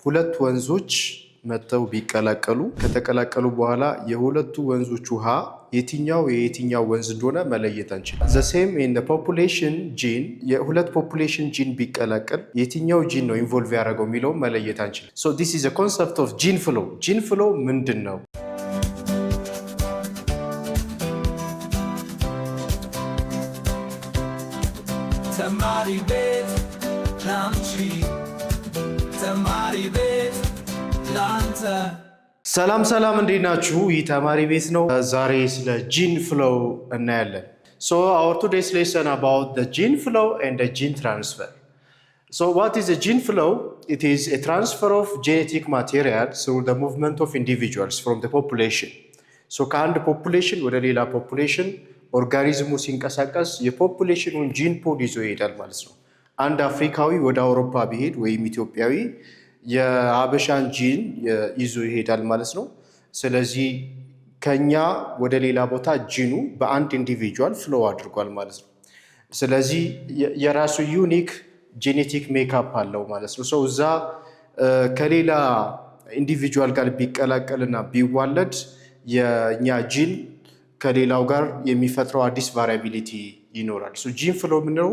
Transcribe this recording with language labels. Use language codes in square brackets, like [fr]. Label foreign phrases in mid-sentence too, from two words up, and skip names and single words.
[am] ሁለት ወንዞች መተው ቢቀላቀሉ ከተቀላቀሉ በኋላ የሁለቱ ወንዞች ውሃ የትኛው ወንዝ እንደሆነ መለየት አንችልም። [en] the same in the population gene [am] የሁለት [en] population gene [am] ቢቀላቀል የትኛው gene ነው ኢንቮልቭ ያደረገው የሚለው መለየት አንችልም። [en] so this is a concept of gene flow. gene flow ምንድነው? [am] ተማሪ ቤት ላንቺ ተማሪ ቤት ላንተ ሰላም እንዴት ናችሁ? ይህ ተማሪ ቤት ነው። ዛሬ ስለ [en] gene flow እናያለን። so our today's lesson about the gene flow and the gene transfer. so what is a gene flow? It is a transfer of genetic material through the movement of individuals from the population. [am] so ከአንድ population ወደ ሌላ population ኦርጋኒዝሙ ሲንቀሳቀስ የፖፑሌሽኑን [en] gene pool [am] ይዞ ይሄዳል ማለት ነው። አንድ አፍሪካዊ ወደ አውሮፓ ቢሄድ ወይም ኢትዮጵያዊ የሀበሻን ጂን ይዞ ይሄዳል ማለት ነው። ስለዚህ ከኛ ወደ ሌላ ቦታ ጂኑ በአንድ ኢንዲቪጁዋል ፍሎው አድርጓል ማለት ነው። ስለዚህ የራሱ [en] unique genetic makeup [am] አለው ማለት ነው። ሰው እዛ ከሌላ ኢንዲቪጁዋል ጋር ቢቀላቀልና ቢዋለድ የኛ ጂን ከሌላው ጋር የሚፈጥረው አዲስ ቫሪያቢሊቲ ይኖራል። ሶ [en] gene flow [am] ምንድነው?